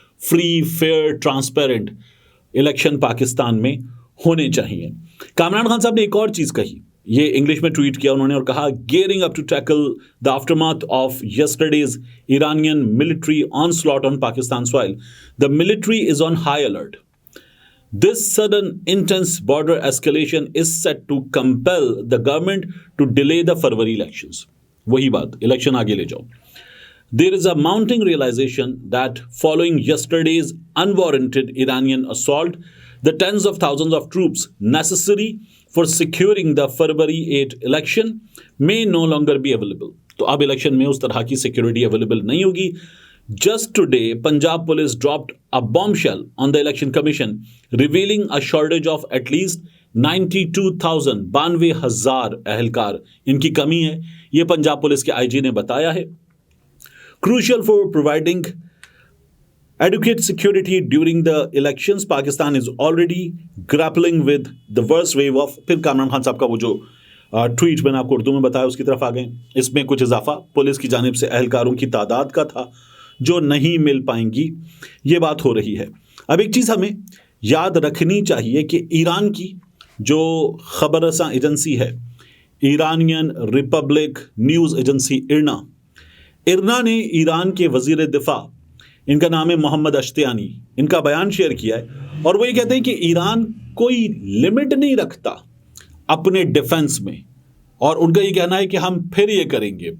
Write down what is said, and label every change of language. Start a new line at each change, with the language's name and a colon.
Urdu: Free, fair, transparent election Pakistan میں ہونے چاہیے. کامران خان صاحب نے ایک اور چیز کہی، یہ انگلش میں ٹویٹ کیا انہوں نے اور کہا
English: Gearing up to tackle the aftermath of yesterday's Iranian military onslaught on Pakistan soil the military is on high alert. This sudden intense border escalation is set to compel the government to delay the February elections.
Urdu: وہی بات، election آگے لے جاؤ.
English: There is a mounting realization that following yesterday's unwarranted Iranian assault, the tens of thousands of troops necessary for securing the February 8 election may no longer be available.
Urdu: تو اب election میں اس طرح کی سیکیورٹی اویلیبل نہیں ہوگی.
English: Just today, Punjab police dropped a bombshell on the election commission, revealing a shortage of at least 92,000 92,000
Urdu: اہلکار ان کی کمی ہے. یہ پنجاب پولیس کے آئی جی نے بتایا ہے.
English: Crucial for providing adequate security during the elections, Pakistan is already grappling with the worst wave of.
Urdu: پھر کامران خان صاحب کا وہ جو ٹویٹ میں نے آپ کو اردو میں بتایا اس کی طرف آ گئے. اس میں کچھ اضافہ پولیس کی جانب سے اہلکاروں کی تعداد کا تھا جو نہیں مل پائیں گی، یہ بات ہو رہی ہے. اب ایک چیز ہمیں یاد رکھنی چاہیے کہ ایران کی جو خبر رساں ایجنسی ہے، ایرانین ریپبلک نیوز ایجنسی ارنا نے ایران کے وزیر دفاع، ان کا نام ہے محمد اشتیانی، ان کا بیان شیئر کیا ہے اور وہ یہ کہتے ہیں کہ ایران کوئی لمٹ نہیں رکھتا اپنے ڈیفنس میں، اور ان کا یہ کہنا ہے کہ ہم پھر یہ کریں گے.